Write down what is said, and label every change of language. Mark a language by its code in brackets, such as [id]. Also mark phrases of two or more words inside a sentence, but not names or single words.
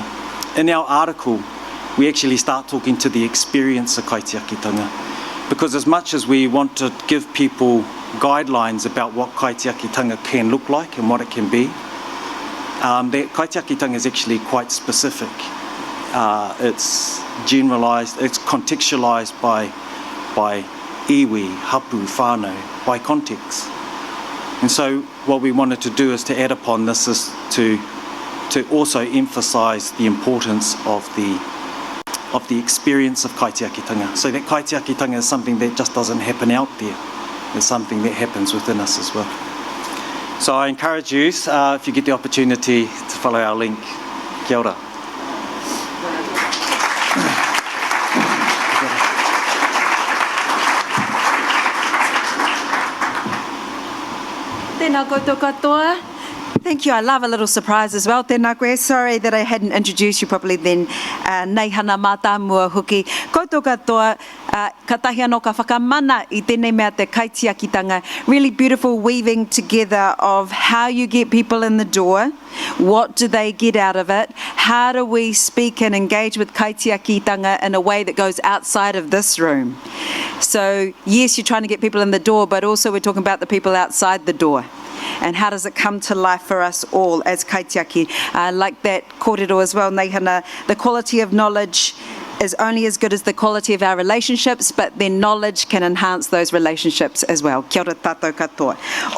[en] In our article, we actually start talking to the experience of kaitiakitanga, Because as much as we want to give people guidelines about what kaitiakitanga can look like and what it can be, that kaitiakitanga is actually quite specific. It's generalised, it's contextualised by [mi] iwi, hapu, whānau, [en] by context. And so what we wanted to do is to add upon this is to also emphasise the importance of the experience of kaitiakitanga. So that kaitiakitanga is something that just doesn't happen out there. It's something that happens within us as well. So I encourage you, if you get the opportunity, to follow our link. [mi] Kia ora. Tēnā koutou katoa. [en] Thank you. I love a little surprise as well. [mi] Tēnā koe. [en] Sorry that I hadn't introduced you properly then. [mi] Nei hana Matamua hoki. Koutou katoa, ka tahi anō ka whakamana I tēnei mea te kaitiakitanga. [en] Really beautiful weaving together of how you get people in the door, what do they get out of it, how do we speak and engage with kaitiakitanga in a way that goes outside of this room. So yes, you're trying to get people in the door, but also we're talking about the people outside the door. And how does it come to life for us all as kaitiaki? Like that kōrero as well, nei hana, the quality of knowledge is only as good as the quality of our relationships, but then knowledge can enhance those relationships as well. [mi] Kia ora tātou katoa.